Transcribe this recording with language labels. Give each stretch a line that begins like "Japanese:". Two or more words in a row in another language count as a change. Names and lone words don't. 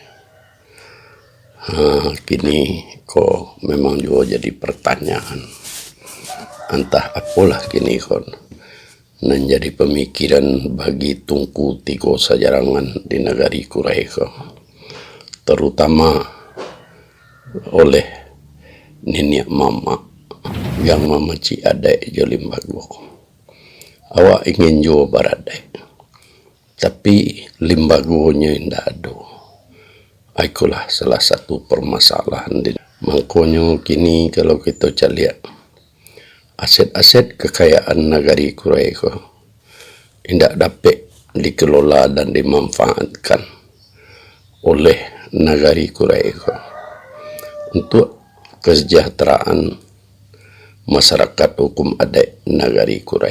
Minangkabau: Kini kok memang juga jadi pertanyaan, entah apalah kini kon menjadi pemikiran bagi tungku tiga sajarangan di Nagari Kurai ko, terutama oleh nenek mama yang mamaci adat jo limbago. Awak ingin jo baradai, tapi limbagonya tidak ada.
Indonesian: Itulah salah satu permasalahan. Makanya kini kalau kita lihat aset-aset kekayaan Nagari Kurai ko tidak dapat dikelola dan dimanfaatkan oleh nagari Kurai untuk kesejahteraan masyarakat hukum adat nagari Kurai.